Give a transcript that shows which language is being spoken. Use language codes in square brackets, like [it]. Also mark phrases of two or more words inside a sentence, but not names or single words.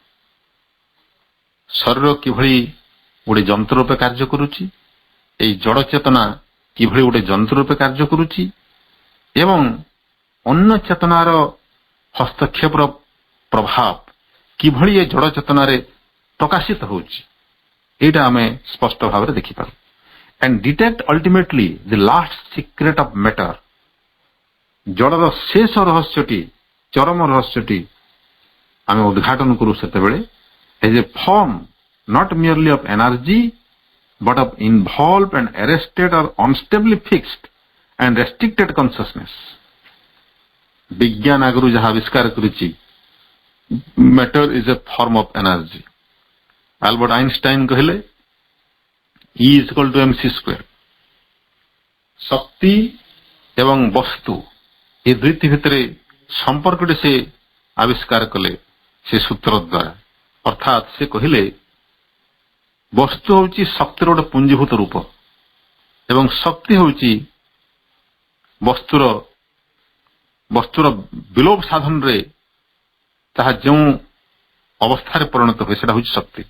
[or] ଶରୀର କିଭଳି ଗୋଟେ ଯନ୍ତ୍ର ରୂପେ କାର୍ଯ୍ୟ କରୁଛି, ଏହି ଜଡ଼ ଚେତନା କିଭଳି ଗୋଟେ ଯନ୍ତ୍ର ରୂପେ କାର୍ଯ୍ୟ କରୁଛି ଏବଂ ଅନ୍ୟ ଚେତନାର ହସ୍ତକ୍ଷେପର ପ୍ରଭାବ କିଭଳି ଏ ଜଡ଼ ଚେତନାରେ ପ୍ରକାଶିତ ହେଉଛି, ଏଇଟା ଆମେ ସ୍ପଷ୍ଟ ଭାବରେ ଦେଖିପାରୁ। [en] and detect ultimately the last secret of matter। [or] ଜଡ଼ର ଶେଷ ରହସ୍ୟଟି, ଚରମ ରହସ୍ୟଟି ଆମେ ଉଦ୍ଘାଟନ କରୁ ସେତେବେଳେ [en] as a form not merely of energy but of involved and arrested or unstably fixed and restricted consciousness। [or] ବିଜ୍ଞାନ ଆଗରୁ ଯାହା ଆବିଷ୍କାର କରିଛି [en] matter is a form of energy। ଆଲବର୍ଟ ଆଇନଷ୍ଟାଇନ କହିଲେ E is equal to mc square। [or] ଶକ୍ତି ଏବଂ ବସ୍ତୁ ଏ ଦୁଇଟି ଭିତରେ ସମ୍ପର୍କଟି ସେ ଆବିଷ୍କାର କଲେ ସେ ସୂତ୍ର ଦ୍ୱାରା। ଅର୍ଥାତ୍ ସେ କହିଲେ ବସ୍ତୁ ହେଉଛି ଶକ୍ତିର ଗୋଟେ ପୁଞ୍ଜୀଭୂତ ରୂପ ଏବଂ ଶକ୍ତି ହେଉଛି ବସ୍ତୁର ବିଲୋପ ସାଧନରେ ତାହା ଯେଉଁ ଅବସ୍ଥାରେ ପରିଣତ ହୁଏ ସେଟା ହେଉଛି ଶକ୍ତି।